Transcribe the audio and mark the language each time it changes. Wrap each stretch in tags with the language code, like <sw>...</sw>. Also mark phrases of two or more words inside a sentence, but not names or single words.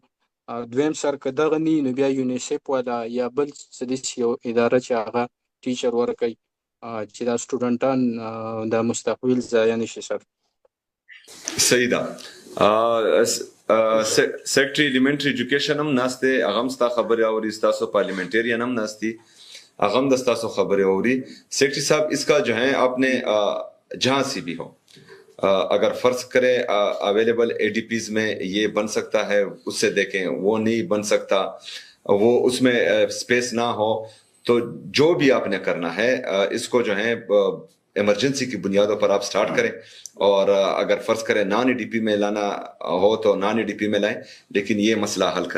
<ps>دویم سر که دغه نه وي نو بیا یونیسیف والا یا بل څه داسې یو اداره چې هغه ټیچر ورکوي چې دا سټوډنټان دا مستقبل ضایع نه شي سر. صحیح ده.</ps> <en>Secretary Elementary Education</en> <ps>هم ناسته، هغه هم ستا خبرې اوري، ستاسو پارلیمنٹیرین هم ناستی، هغه هم د ستاسو خبرې اوري.</ps> <ur>سیکرٹری صاحب اس کا جو ہے آپ نے جہاں سے بھی ہو اگر فرض کریں</ur> <en>available ADPs</en> <ur>میں یہ بن سکتا ہے اس سے دیکھیں، وہ نہیں بن سکتا، وہ اس میں اسپیس نہ ہو، تو جو بھی آپ نے کرنا ہے اس کو جو ہے ایمرجنسی کی بنیادوں پر آپ سٹارٹ کریں، اور اگر فرض کریں</ur> <en>non ADP</en> <ur>میں لانا ہو تو</ur> <en>non ADP</en> <ur>میں لائیں، لیکن یہ مسئلہ حل کریں.</ur>